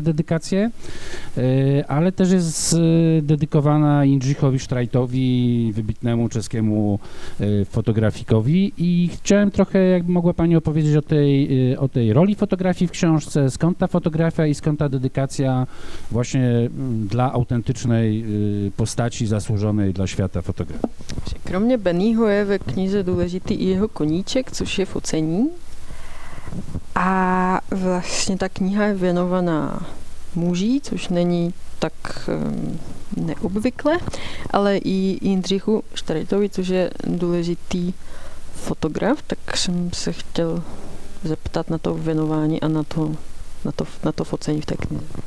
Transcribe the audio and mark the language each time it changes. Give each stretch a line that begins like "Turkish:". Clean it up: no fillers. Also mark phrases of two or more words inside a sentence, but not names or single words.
Polish: dedykacje, ale też jest dedykowana Jindřichowi Strajtowi, wybitnemu czeskiemu fotografikowi i chciałem trochę, jakby mogła Pani opowiedzieć o tej roli fotografii w książce, skąd ta fotografia i skąd ta dedykacja właśnie dla autentycznej postaci zasłużonej dla świata fotografii.
Czech: Kromě Bennyho je ve knize důležitý i jeho koníček, což je focení. A vlastně ta kniha je věnovaná muži, což není tak neobvykle, ale i Jindřichu Štrajtovi, což je důležitý fotograf, tak jsem se chtěl zeptat na to věnování a na to focení v té knize.